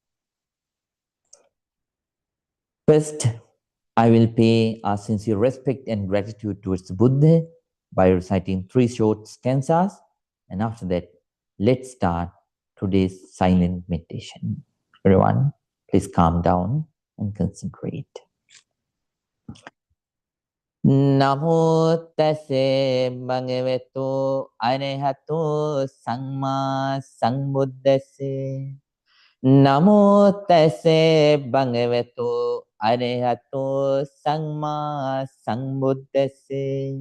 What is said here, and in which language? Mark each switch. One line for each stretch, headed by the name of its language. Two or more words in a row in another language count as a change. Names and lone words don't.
English: First, I will pay our sincere respect and gratitude towards the Buddha by reciting 3 short stanzas, and after that, let's start today's silent meditation. Everyone, please calm down and concentrate.
Pali: Namo tassa bhagavato arahato samma sambuddhassa. Namo tassa bhagavato arahato samma sambuddhassa.